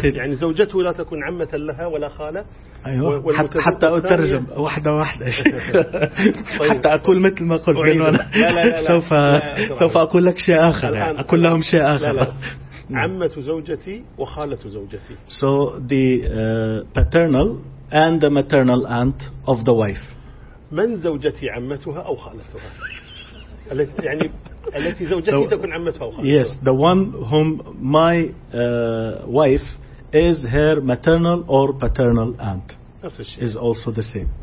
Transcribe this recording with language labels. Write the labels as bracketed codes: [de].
[ar] يعني زوجته لا تكون عمة لها ولا خالة. أيوه حتى أترجم واحدة واحدة حتى أقول مثل ما قلت لا لا سوف أقول لك شيء آخر أقول لهم شيء آخر عمة زوجتي وخالة زوجتي. [en] So the paternal and the maternal aunt of the wife. [ar] من زوجتي عمتها أو خالتها؟ يعني التي زوجتي تكون عمتها أو خالتها؟ [en] Yes, the one whom my wife is her maternal or paternal aunt is also the same.